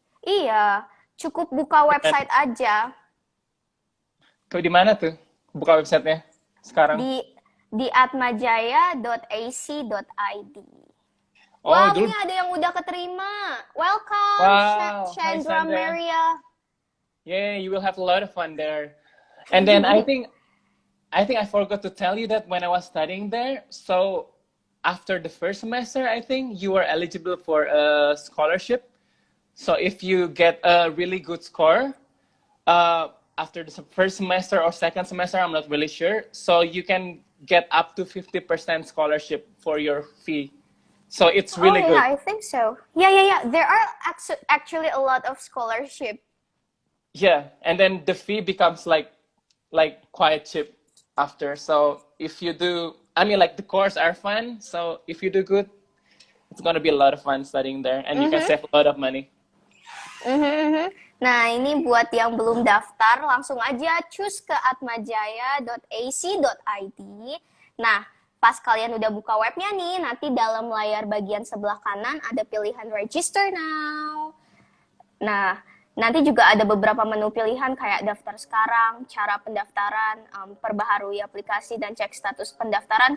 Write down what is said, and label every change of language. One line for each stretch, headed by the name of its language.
Indonesian: Iya, cukup buka website aja. Di mana tuh? Buka websitenya sekarang. di di atmajaya.ac.id. Oh, Wow, ini ada yang udah keterima.
English: Welcome, wow. Hi, Chandra Sandra. Maria. Yeah, you will have a lot of fun there. And then I think I forgot to tell you that when I was studying there, so after the first semester, I think you are eligible for a scholarship. So if you get a really good score, after the first semester or second semester, I'm not really sure. So you can get up to 50% scholarship for your fee. So it's really Oh yeah, good. I think so. Yeah. There are actually a lot of scholarship. Yeah, and then the fee becomes like quite cheap after. So if you do, I mean, like the course are fun. So if you do good, it's gonna be a lot of fun studying there, and you can save a lot of money.
Indonesian: Nah, ini buat yang belum daftar, langsung aja cus ke atmajaya.ac.id. Nah, pas kalian udah buka webnya nih, nanti dalam layar bagian sebelah kanan ada pilihan register now. Nah, nanti juga ada beberapa menu pilihan kayak daftar sekarang, cara pendaftaran, perbaharui aplikasi, dan cek status pendaftaran.